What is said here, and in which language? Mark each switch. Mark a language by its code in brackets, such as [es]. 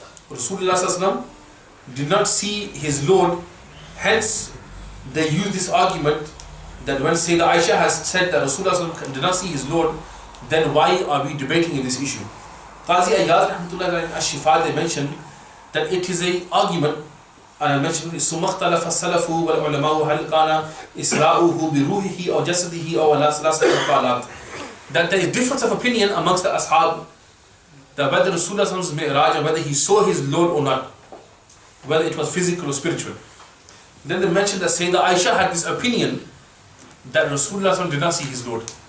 [en] Rasulullah sallallahu alaihi wasallam did not see his Lord. Hence, they use this argument that when Sayyida Aisha has said that Rasulullah sallallahu alaihi wasallam did not see his Lord, then why are we debating in this issue? Qazi Iyaz rahmatullahi alayhi al-Shifa, they mention that it is an argument And I mentioned [ar] ثم اختلف السلف والعلماء هل كان إسراؤه بروحه أو جسده أو على ثلاثة أقوال. [en] That there is difference of opinion amongst the ashab that whether Rasulullah's Mi'raj, whether he saw his Lord or not, whether it was physical or spiritual. Then they mentioned that Sayyidah Aisha had this opinion that Rasulullah did not see his Lord.